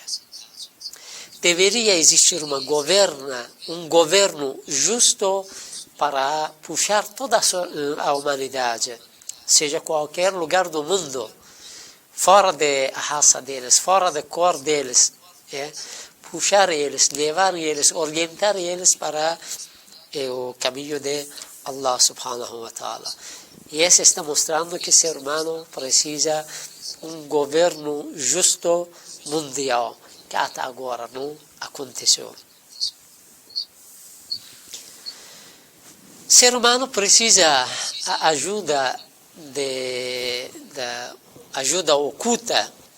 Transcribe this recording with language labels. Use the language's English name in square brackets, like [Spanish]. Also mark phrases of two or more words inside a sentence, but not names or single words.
[Portuguese] Deveria existir um governo justo para puxar toda a humanidade, seja qualquer lugar do mundo, fora da raça deles, fora da cor deles, puxar eles, levar eles, orientar eles para o caminho de [Arabic] الله سبحانه وتعالى. [Portuguese] E esse está mostrando que o ser humano precisa um governo justo mundial, que até agora não aconteceu. ser humano precisa a ajuda ajuda oculta.